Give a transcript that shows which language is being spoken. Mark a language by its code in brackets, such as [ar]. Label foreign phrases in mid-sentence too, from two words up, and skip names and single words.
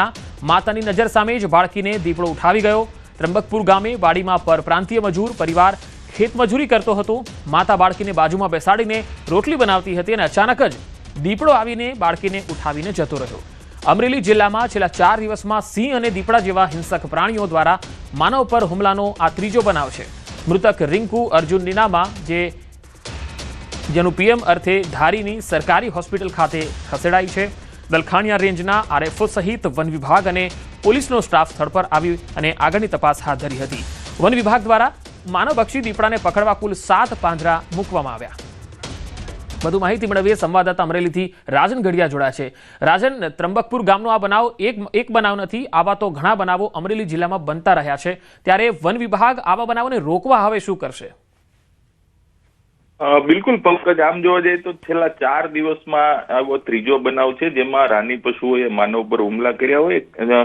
[gu] માતાની નજર સામે જ બાળકીને દીપડો ઉઠાવી ગયો। ત્રંબકપુર ગામે વાડીમાં પરપ્રાંતીય મજૂર પરિવાર ખેતમજૂરી કરતો હતો। માતા બાળકીને બાજુમાં બેસાડીને રોટલી બનાવતી હતી અને અચાનક જ દીપડો આવીને બાળકીને ઉઠાવીને જતો રહ્યો। અમરેલી જિલ્લામાં છેલ્લા 4 દિવસમાં સિંહ અને દીપડા જેવા હિંસક પ્રાણીઓ દ્વારા માનવ પર હુમલાનો આ ત્રીજો બનાવ છે। મૃતક રિંકુ અર્જુન નીનામા જેનું પીએમ અર્થે ધારીની સરકારી હોસ્પિટલ ખાતે ખસેડાઈ છે। દલખાણિયા રેન્જના આરએફઓ સહિત વન વિભાગ અને પોલીસનો સ્ટાફ સ્થળ પર આવી અને આગળની તપાસ હાથ ધરી હતી। વન વિભાગ દ્વારા માનવભક્ષી દીપડાને પકડવા કુલ 7 પાંજરા मूकवामां આવ્યા। વધુ માહિતી મેળવીએ સંવાદદાતા અમરેલીથી રાજન ગઢિયા જોડાયા છે। રાજન, ત્રંબકપુર ગામનો આ બનાવ એક બનાવ નથી, આવા તો ઘણા બનાવો અમરેલી જિલ્લામાં બનતા રહ્યા છે, ત્યારે વન વિભાગ આવા બનાવોને રોકવા હવે શું કરશે? બિલકુલ પંકજ, આમ જોવા જઈએ તો છેલ્લા 4 દિવસમાં આવો ત્રીજો બનાવ છે જેમાં રાની પશુઓએ માનવ પર હુમલા કર્યા હોય।